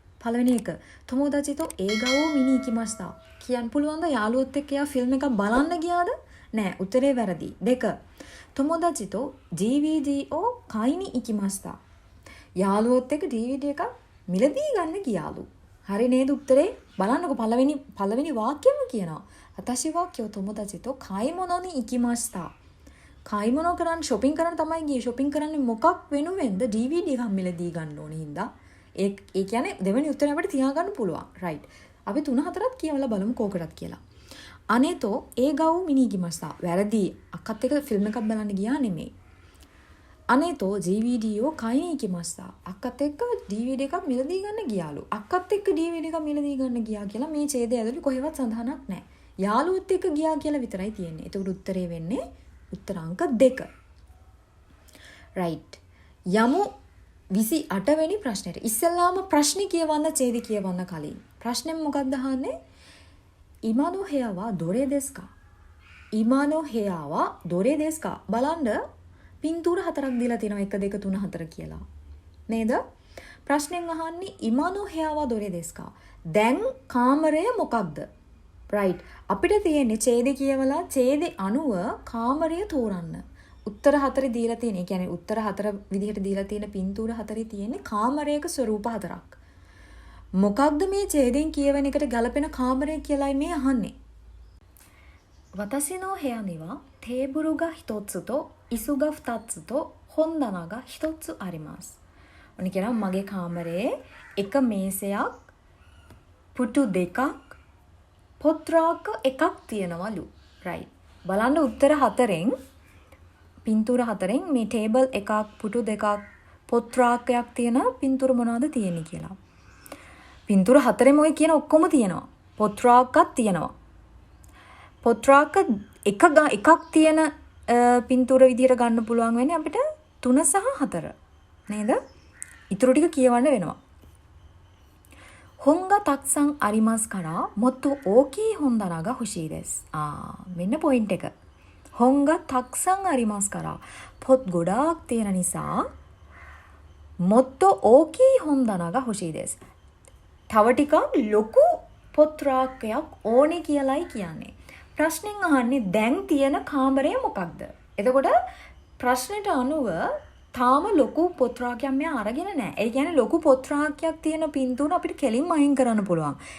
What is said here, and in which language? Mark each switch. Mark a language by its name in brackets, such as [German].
[Sinhala] පළවෙනි එක [Japanese] තොමෝදාචිතෝ ඒගාවෝ මිනි ඉකිමාස්තා. [Sinhala] කියන්න පුළුවන්ද යාළුවොත් එක්ක යා ෆිල්ම් එකක් බලන්න ගියාද? නෑ, උත්තරේ වැරදි. [Japanese] 2 තොමෝදාචිතෝ DVDを買いに行きました. [Sinhala] යාළුවොත් එක්ක DVD එකක් මිලදී ගන්න ගියාලු. හරි නේද උත්තරේ? බලන්නකො පළවෙනි වාක්‍යෙම කියනවා. [Japanese] 私は今日友達と買い物に行きました. [Sinhala] කයිමොනෝ කරන්න shopping කරන්න තමයි ගියේ. shopping කරන්නේ මොකක් වෙනුවෙන්ද? DVD එකක් මිලදී ගන්න ඕනේ හින්දා. ඒ කියන්නේ දෙවෙනි උත්තරය අපිට තියාගන්න පුළුවන්. right. අපි 3 4ක් කියවලා බලමු කෝකටත් කියලා. [Japanese] අනේතෝ ඒගාවු මිනි ගිමස්සා. [Sinhala] වැරදි. අක්කත් එක්ක ෆිල්ම් එකක් බලන්න ගියා නෙමෙයි. [Japanese] අනේතෝ DVDを買いに行きました. [Sinhala] අක්කත් එක්ක DVD එකක් මිලදී ගන්න ගියාලු. අක්කත් එක්ක DVD එකක් මිලදී ගන්න ගියා කියලා මේ ඡේදය ඇතුළේ කොහෙවත් සඳහනක් නැහැ. යාළුවොත් එක්ක ගියා කියලා විතරයි තියෙන්නේ. ඒකට උත්තරේ වෙන්නේ උත්තර අංක 2. right. යමු 28 වෙනි ප්‍රශ්නෙට. ඉස්සෙල්ලාම ප්‍රශ්නේ කියවන්න ඡේද කියවන්න කලින්. ප්‍රශ්නේ මොකක්ද අහන්නේ? [Japanese] ඉමානෝ හේවා දොරේ දෙස්කා? ඉමානෝ හේවා දොරේ දෙස්කා? [Sinhala] බලන්න පින්තූර 4ක් දීලා තියෙනවා 1 2 3 4 කියලා. නේද? ප්‍රශ්නෙන් අහන්නේ [Japanese] ඉමානෝ හේවා දොරේ දෙස්කා? [Sinhala] දැන් කාමරය මොකක්ද? right. අපිට තියෙන්නේ ඡේද කියවලා ඡේදේ අනුව කාමරය තෝරන්න. උත්තර 4 දීලා තියෙන. ඒ කියන්නේ උත්තර 4 විදිහට දීලා තියෙන පින්තූර 4 තියෙන්නේ කාමරයක ස්වරූප 4ක්. මොකක්ද මේ ඡේදෙන් කියවන එකට ගලපෙන කාමරය කියලායි මේ අහන්නේ. [Japanese] 私の部屋にはテーブルが1つと椅子が2つと本棚が1つあります. [Sinhala] ඔන්න කියනවා මගේ කාමරයේ එක මේසයක්, පුටු දෙකක්, පොත්‍රාක එකක් තියෙනවලු. right. බලන්න උත්තර 4ෙන් පින්තූර 4ෙන් මේ ටේබල් එකක්, පුටු දෙකක්, පොත්‍රාකයක් තියෙන පින්තූර මොනවද තියෙන්නේ කියලා. පින්තූර 4ෙම ඔය කියන ඔක්කොම තියෙනවා. පොත්‍රාකක් තියෙනවා. පොත්‍රාක එකක් තියෙන පින්තූර විදියට ගන්න පුළුවන් වෙන්නේ අපිට 3 සහ 4. නේද? ඊටු ටික කියවන්න වෙනවා. [Japanese] 本がたくさんありますからもっと大きい本棚が欲しいです. [Sinhala] මෙන්න පොයින්ට් එක. [Japanese] 本がたくさんありますから [Sinhala] පොත් ගොඩාක් තියෙන නිසා [Japanese] もっと大きい本棚が欲しいです. [Sinhala] තව ටිකක් ලොකු පොත් රාක්කයක් ඕනේ කියලායි කියන්නේ. ප්‍රශ්නෙන් අහන්නේ දැන් තියෙන කාමරය මොකක්ද? එතකොට ප්‍රශ්නෙට අනුව තාම ලොකු පොත් රාක්කයක් මෙයා අරගෙන නැහැ. ඒ කියන්නේ ලොකු පොත් රාක්කයක් තියෙන පින්තූර අපිට කෙලින්ම අයින් කරන්න පුළුවන්.